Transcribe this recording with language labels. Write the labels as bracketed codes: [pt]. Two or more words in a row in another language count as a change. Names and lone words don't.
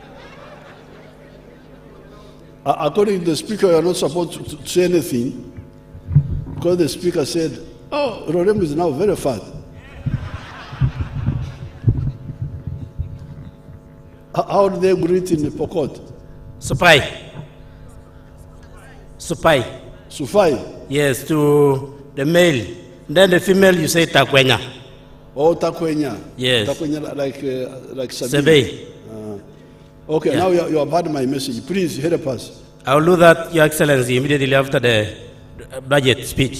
[en] According to the speaker, you are not supposed to say anything because the speaker said, oh, Rorem is now very fat. How do they greet in the Pokot? Supai. Supai. Sufai? Yes, to the male. Then the female, you say Takwenya. Oh, Takwenya. Yes. Takwenya like Sebe. Okay, Yeah. now you have heard my message. Please help us. I will do that, Your Excellency, immediately after the budget speech.